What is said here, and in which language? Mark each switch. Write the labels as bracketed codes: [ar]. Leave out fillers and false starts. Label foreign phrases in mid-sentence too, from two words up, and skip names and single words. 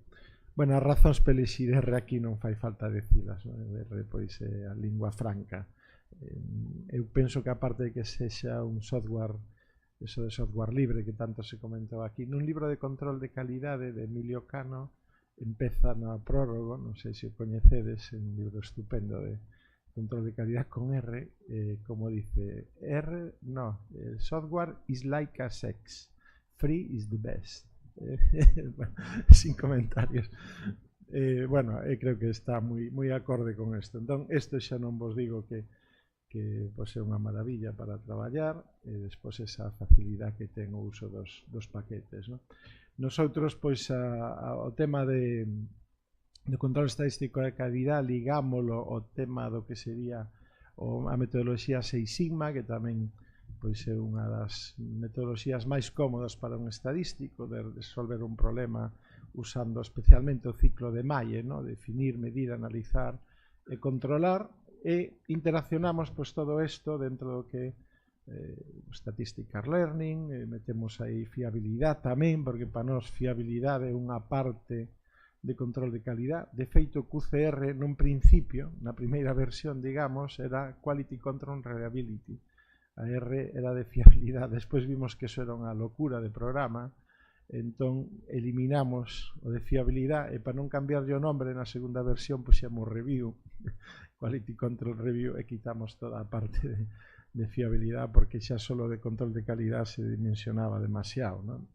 [gl] Bueno, as razóns para elixir R aquí non fai falta decilas, R pois é a lingua franca. Eu penso que aparte de que sexa un software, eso de software libre que tanto se comentou aquí, nun libro de control de calidade de Emilio Cano, empeza no prólogo, non sei se o coñecedes, un libro estupendo de control de calidad con R, [es] como dice, el [en] software is like a sex, free is the best. [es] Bueno, sin comentarios. [gl] Bueno, creo que está moi acorde con isto. Entón, isto xa non vos digo que pois é unha maravilla para traballar, e despois esa facilidade que ten o uso dos paquetes, non? Nosotros, pois, o tema de control estadístico de calidad ligámolo ao tema do que sería a metodoloxía Six Sigma, que tamén pois é unha das metodoloxías máis cómodas para un estadístico de resolver un problema usando especialmente o ciclo de Maye, ¿no? Definir, medir, analizar e controlar, e interaccionamos pois todo isto dentro do que [en] statistical learning, [gl] metemos aí fiabilidade tamén, porque para nós fiabilidade é unha parte de control de calidad. De feito, QCR nun principio, na primeira versión, digamos, era Quality Control Reliability. A R era de fiabilidade. Despois vimos que eso era unha locura de programa, entón eliminamos o de fiabilidade, e para non cambiar o nombre na segunda versión puxemos review, Quality Control Review, e quitamos toda a parte de fiabilidade, porque xa solo de control de calidad [es] se dimensionaba demasiado, [gl] non?